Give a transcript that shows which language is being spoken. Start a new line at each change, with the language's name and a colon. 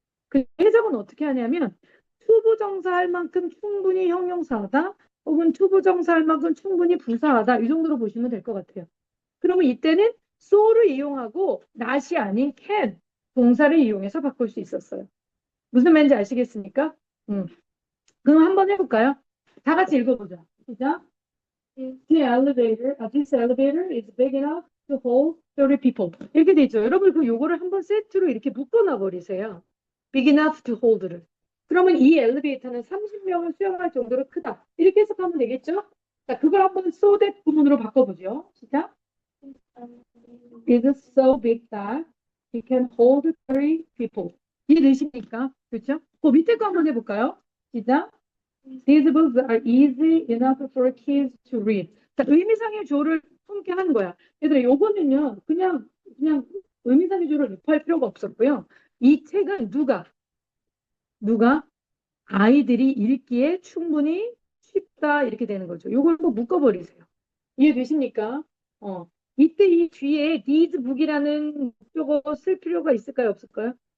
Korean: 그 해석은 어떻게 하냐면 투부정사 할 만큼 충분히 형용사하다 혹은 투부정사 할 만큼 충분히 부사하다 이 정도로 보시면 될 것 같아요. 그러면 이때는 so를 이용하고 not이 아닌 can 동사를 이용해서 바꿀 수 있었어요. 무슨 말인지 아시겠습니까? 그럼 한번 해볼까요? 다 같이 읽어보자. 시작.
English: This elevator is big enough to hold 30 people.
Korean: 이렇게 돼 있죠. 여러분 그 요거를 한번 세트로 이렇게 묶어놔 버리세요.
English: Big enough to hold를.
Korean: 그러면 이 엘리베이터는 30명을 수용할 정도로 크다. 이렇게 해석하면 되겠죠? 자, 그걸 한번 so that 부분으로 바꿔보죠. 시작.
English: It is so big that it can hold 30 people.
Korean: 이해되십니까? 그렇죠? 그 밑에 거 한번 해볼까요? 시작.
English: These books are easy enough for kids to read.
Korean: 자, 의미상의 조를 품게 하는 거야. 얘들아, 요거는요, 그냥 의미상의 조를 넣할 필요가 없었고요. 이 책은 누가 아이들이 읽기에 충분히 쉽다 이렇게 되는 거죠. 요걸 꼭 묶어버리세요. 이해되십니까? 이때 이 뒤에 these book이라는 목적어 쓸 필요가 있을까요? 없을까요?